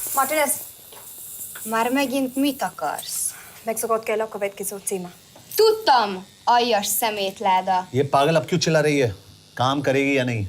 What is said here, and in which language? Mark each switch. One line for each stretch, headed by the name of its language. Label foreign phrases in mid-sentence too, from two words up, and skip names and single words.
English: Happiness.
Hungarian: Már megint mit akarsz? Mexikót kell a következő címa. Tudtam, aljas szemétláda.
Hindi: ये पागल अब क्यों चिल्ला रही है? काम करेगी या नहीं?